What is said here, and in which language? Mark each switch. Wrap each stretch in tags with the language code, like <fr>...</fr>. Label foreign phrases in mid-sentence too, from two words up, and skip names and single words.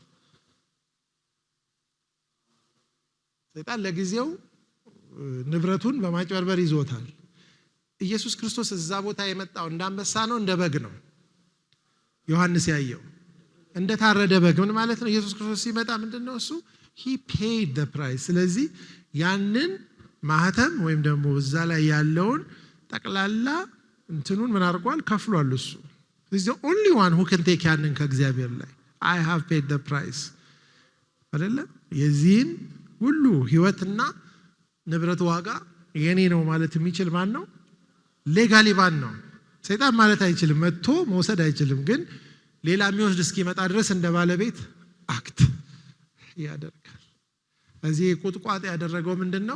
<am>ሰይጣን ለጊዜው ንብረቱን በማጭበርበር ይዞታል። ኢየሱስ ክርስቶስ እዛ ቦታ የመጣው እንደ አንበሳ ነው እንደ በግ ነው? ዮሐንስ ያየው እንደ ታረደ በግ። ምን ማለት ነው? ኢየሱስ ክርስቶስ ሲመጣ ምንድነው እሱ?</am> <en>he paid the price።</en> <am>ስለዚህ ያንን ማህተም ወይም ደግሞ እዛ ላይ ያለውን ጠቅላላ እንትኑን ምን አድርጓል? ከፍሏል እሱ።</am> <en>He's the only one who can take</en> <am>ያንን ከእግዚአብሔር ላይ</am> <en>I have paid the price</en> <am>አይደለ? የዚህን ሁሉ ህይወትና ንብረት ዋጋ የኔ ነው ማለት የሚችል ማን ነው? ሌጋሊ ማን ነው? ሰይጣን ማለት አይችልም፣ መጥቶ መውሰድ አይችልም። ግን ሌላ የሚወስድ እስኪመጣ ድረስ እንደ ባለቤት አክት ያደርጋል። እዚህ ቁጥቋጥ ያደረገው ምንድነው?</am>